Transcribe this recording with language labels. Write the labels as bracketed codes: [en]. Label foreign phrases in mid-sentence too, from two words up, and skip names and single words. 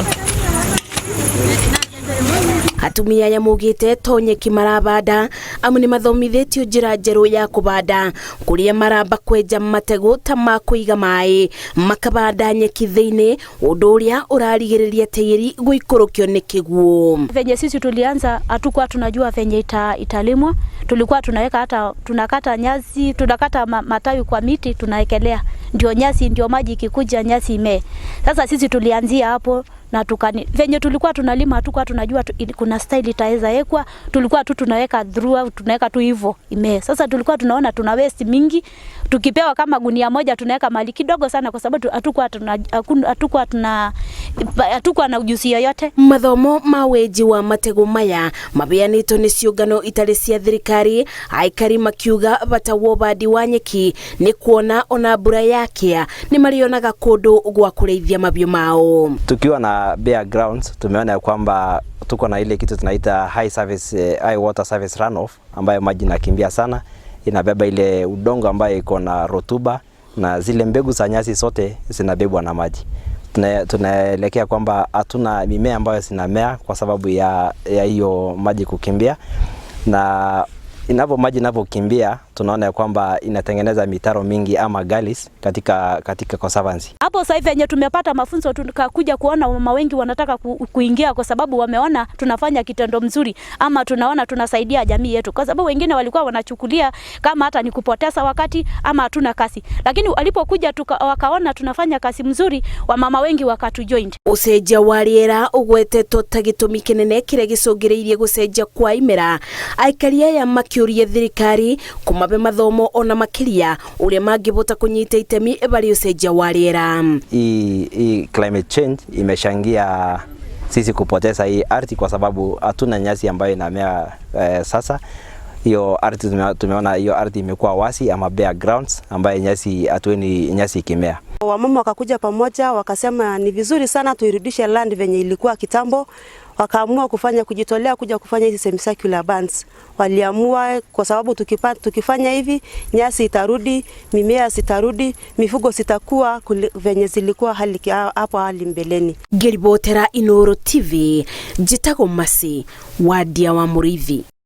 [ki] Atumia aya maugĩte to nyeki marabanda amu nĩ mathomithĩtio njĩra njerũ ya kũbanda kũrĩa maramba kwenja mategũ ta ma kũiga maĩ makabanda nyeki thĩinĩ, ũndũ ũrĩa ũrarigĩrĩria tĩĩri gũikũrũkio nĩ kĩguũ. [sw] Venye sisi tulianza hatukuwa tunajua venye italimwa, tulikuwa tunakata nyasi, tunakata matawi kwa miti tunaekelea, ndio nyasi, ndio maji ikikuja nyasi ime. Sasa sisi tulianzia hapo na venye tulikuwa tunalima hatukuwa tunajua kuna style itaweza ekwa, tulikuwa tu tunaweka through, tunaweka tu hivyo ime. Sasa tulikuwa tunaona tuna waste mingi, tukipewa kama gunia moja tunaweka mali kidogo sana kwa sababu hatukuwa na ujuzi yoyote. [ki] Mathomo ma weji wa mategũ maya mabeanĩtwo nĩ ciũngano itarĩ cia thirikari, aikari makiuga bata wa ũbandi wa nyeki nĩ kuona ona mbura yakĩa nĩ marionaga kũndũ gwa kũrĩithia mabiũ mao. [sw] Tukiwa na [en] bare grounds [sw] tumeona kwamba tuko na ile kitu tunaita [en] high water service runoff [sw] ambayo maji inakimbia sana, inabeba ile udongo ambayo iko na rotuba na zile mbegu za nyasi zote zinabebwa na maji. Tunaelekea kwamba hatuna mimea ambayo zinamea kwa sababu ya hiyo maji kukimbia, na maji inapokimbia tunaona kwamba inatengeneza mitaro mingi ama gullies katika conservancy. Hapo sasa hivi yenye tumepata mafunzo tukakuja kuona mama wengi wanataka kuingia kwa sababu wameona tunafanya kitendo mzuri ama tunaona tunasaidia jamii yetu, kwa sababu wengine walikuwa wanachukulia kama hata ni kupoteza wakati ama hatuna kazi, lakini walipokuja wakaona tunafanya kazi mzuri, wamama wengi wakatujoin. [ki] Ucenjia wa rĩera ũgwetetwo ta gĩtũmi kĩnene kĩrĩa gĩcũngĩrĩirie gũcenjia kwa imera, aikari aya makiũria thirikari kumabe mathomo ona makĩria ũrĩa mangĩbota kũnyita itemi bari ucenjia wa rĩera. [sw] Hii [en] climate change [sw] imeshangia sisi kupoteza hii ardhi kwa sababu hatuna nyasi ambayo inamea sasa. Hiyo ardhi tumeona hiyo ardhi imekuwa wasi ama [en] bare grounds [sw] ambayo nyasi hatuoni nyasi ikimea. Wamama wakakuja pamoja wakasema ni vizuri sana tuirudishe land venye ilikuwa kitambo, wakaamua kujitolea kuja kufanya hizi [en] semicircular bands. [sw] Waliamua kwa sababu tukifanya hivi nyasi itarudi, mimea zitarudi, mifugo zitakuwa venye zilikuwa hapo hali mbeleni. [ki] Ngĩribotera Inooro TV, njĩtagwo Masi wa Ndia wa Mũrĩithi.